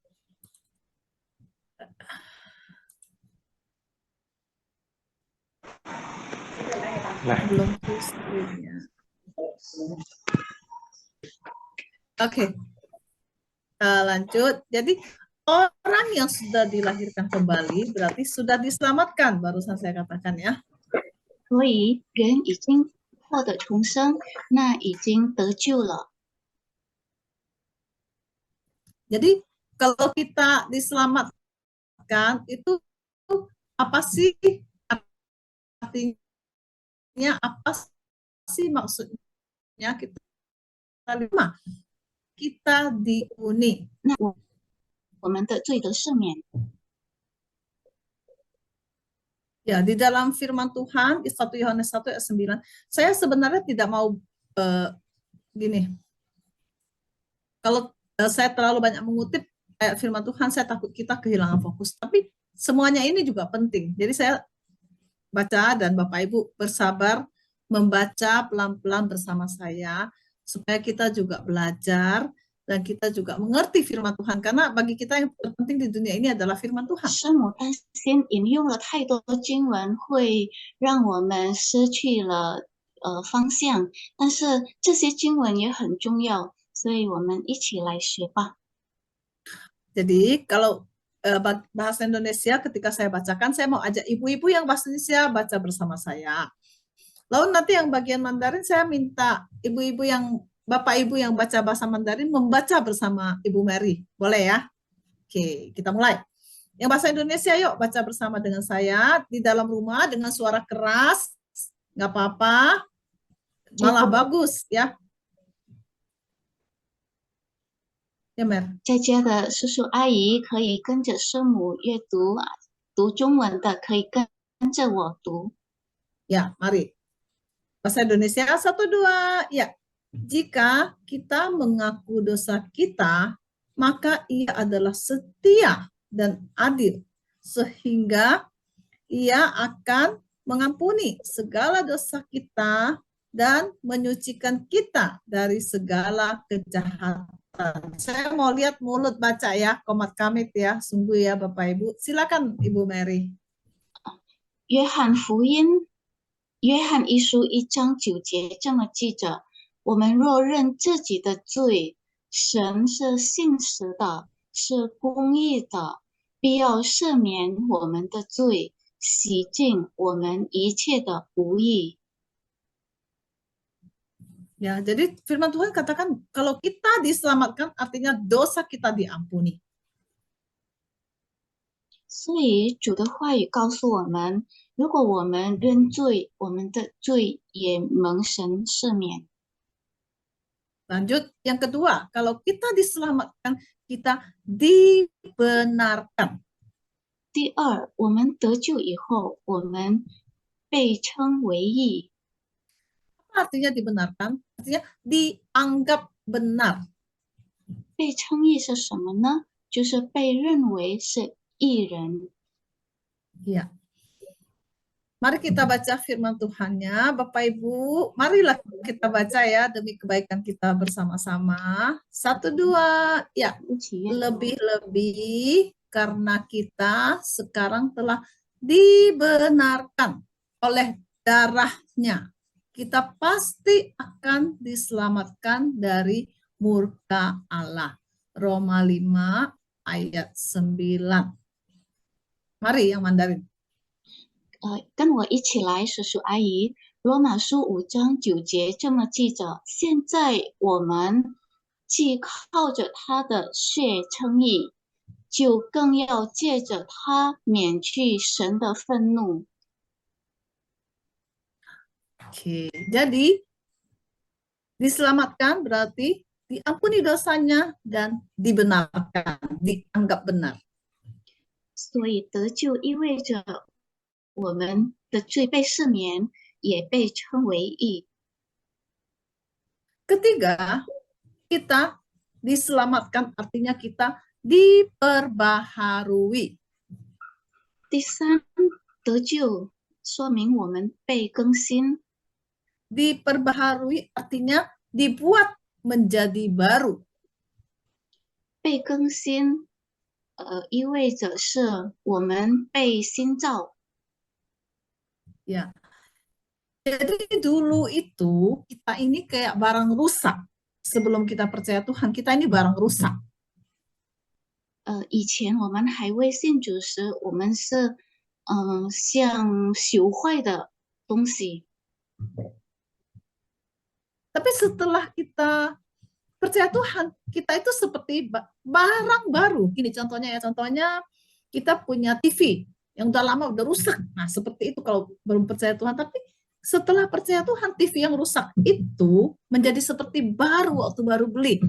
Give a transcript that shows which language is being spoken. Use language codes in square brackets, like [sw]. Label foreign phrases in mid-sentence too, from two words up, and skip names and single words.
[id] Nah, Belum [en] full screen- [id] nya. Oke, lanjut. Jadi orang yang sudah dilahirkan kembali berarti sudah diselamatkan. Barusan saya katakan ya. [zh] 所以，人已经获得重生，那已经得救了。 [id] Jadi kalau kita diselamatkan itu apa sih artinya? Apa sih maksudnya kita terima? Kita diuni. [zh] 那我们的罪得赦免。 [id] Ya, di dalam firman Tuhan, 1 Yohanes 1 ayat 9, saya sebenarnya tidak mau gini. Kalau saya terlalu banyak mengutip ayat firman Tuhan, saya takut kita kehilangan fokus. Tapi semuanya ini juga penting. Jadi saya baca dan Bapak Ibu bersabar membaca pelan-pelan bersama saya supaya kita juga belajar dan kita juga mengerti firman Tuhan, karena bagi kita yang terpenting di dunia ini adalah firman Tuhan. [zh] 师母担心引用了太多经文会让我们失去了方向，但是这些经文也很重要，所以我们一起来学吧。 [id] Jadi kalau bahasa Indonesia ketika saya bacakan, saya mau ajak ibu-ibu yang bahasa Indonesia baca bersama saya. Lalu nanti yang bagian Mandarin saya minta ibu-ibu yang Bapak Ibu yang baca bahasa Mandarin membaca bersama Ibu Mary. Boleh ya? Oke, kita mulai. Yang bahasa Indonesia yuk baca bersama dengan saya di dalam rumah dengan suara keras. Nggak apa-apa. Malah bagus ya. Ya, Mer. [zh] 在家的叔叔阿姨可以跟着师母阅读，读中文的可以跟着我读。 [id] Ya, mari. Bahasa Indonesia, 1, 2. Ya. Jika kita mengaku dosa kita, maka ia adalah setia dan adil, sehingga ia akan mengampuni segala dosa kita dan menyucikan kita dari segala kejahatan. Saya mau lihat mulut baca ya, komat kamit ya, sungguh ya Bapak Ibu. Silakan Ibu Mary. [zh] 约翰福音，约翰一书1章9节这么记着：我们若认自己的罪，神是信实的，是公义的，必要赦免我们的罪，洗净我们一切的不义。 [id] Ya, jadi firman Tuhan katakan kalau kita diselamatkan artinya dosa kita diampuni. [zh] 所以主的话语告诉我们，如果我们认罪，我们的罪也蒙神赦免。 [id] Lanjut, yang kedua, kalau kita diselamatkan, kita dibenarkan. [zh] 第二，我们得救以后，我们被称为义。 [id] Apa artinya dibenarkan? Artinya dianggap benar. [zh] 被称义是什么呢？就是被认为是义人。 [id] Ya. Mari kita baca firman Tuhannya, Bapak Ibu. Marilah kita baca ya demi kebaikan kita bersama-sama. 1, 2, ya. [zh] 一起阅读。 [id] Lebih-lebih karena kita sekarang telah dibenarkan oleh darahnya. Kita pasti akan diselamatkan dari murka Allah. Roma 5 ayat 9. Mari yang Mandarin. [zh] 跟我一起来，叔叔阿姨。罗马书5章9节这么记着：现在我们既靠着他的血称义，就更要借着他免去神的愤怒。 [id] Oke, jadi diselamatkan berarti diampuni dosanya dan dibenarkan, dianggap benar. [zh] 所以得救意味着我们的罪被赦免，也被称为义。 [id] Ketiga, kita diselamatkan artinya kita diperbaharui. [zh] 第三，得救说明我们被更新， [id] Diperbaharui artinya dibuat menjadi baru. [zh] 被更新意味着是我们被新造。 [id] Ya. Jadi dulu itu kita ini kayak barang rusak. Sebelum kita percaya Tuhan, kita ini barang rusak. [zh] 以前我们还未信主时，我们是像朽坏的东西。 [id] Tapi setelah kita percaya Tuhan, kita itu seperti barang baru. Gini contohnya ya, contohnya kita punya TV yang udah lama, udah rusak. Nah, seperti itu kalau belum percaya Tuhan. Tapi setelah percaya Tuhan, TV yang rusak itu menjadi seperti baru waktu baru beli.